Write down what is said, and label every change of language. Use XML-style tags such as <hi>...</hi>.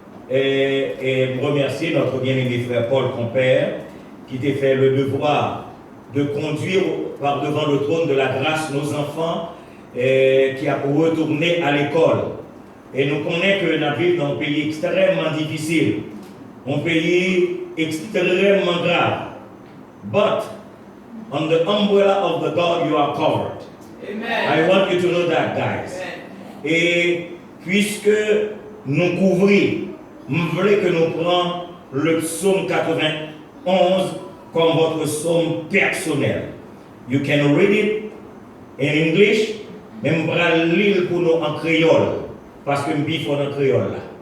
<fr>Et remercier notre bien-aimé frère Paul Compère qui t'a fait le devoir de conduire par devant le trône de la grâce nos enfants qui a pour retourner à l'école. Et nous connaissons que nous vivons dans un pays extrêmement difficile, un pays extrêmement grave.</fr> <en>But on the umbrella of the God, you are covered. Amen. I want you to know that, guys. Amen.</en> <fr>Et puisque nous couvrons, je voulais que nous prenions le psaume 91 comme votre psaume personnel.</fr> <en>You can read it in English,</en> <fr>mais je vais lire pour nous en créole, parce que je suis en créole là.</fr>